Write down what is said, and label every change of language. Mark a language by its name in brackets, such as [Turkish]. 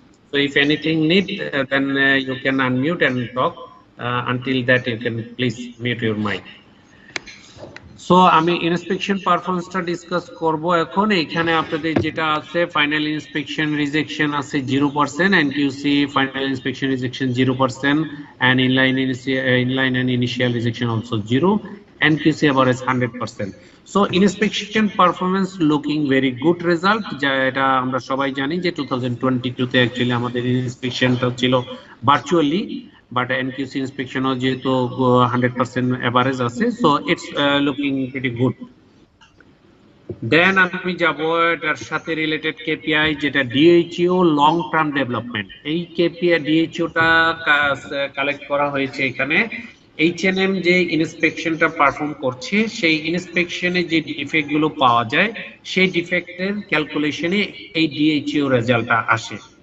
[English] So if anything need, then you can unmute and talk. Until that you can please mute your mic. [Bangla] So আমি inspection পারফরম্যান্সটা discuss করব এখন। এখানে আপনাদের যেটা আছে ফাইনাল ইন্সপেকশন রিজেকশন আছে 0%, এনকিউসি final inspection rejection 0%, [English] and inline and initial rejection also 0, NQC average 100%. So inspection performance looking very good result, [Bangla] যেটা আমরা সবাই জানি যে 2022 তে অ্যাকচুয়ালি আমাদের ইন্সপেকশনটা ছিল ভার্চুয়ালি, [English] but NQC inspection [Bangla] যেহেতু [English] 100% average আছে, so it's looking pretty good. [Bangla] দেন আমি যাব এটার সাথে রিলেটেড কেপিআই যেটা ডিএইচইউ লং টার্ম ডেভেলপমেন্ট। এই কেপিআই ডিএইচইউটা কালেক্ট করা হয়েছে এখানে। এইচএনএম যে ইন্সপেকশনটা পারফর্ম করছে সেই ইন্সপেকশনে যে ডিফেক্ট গুলো পাওয়া যায় সেই ডিফেক্টের ক্যালকুলেশনে এই ডিএইচইউ রেজাল্টটা আসে।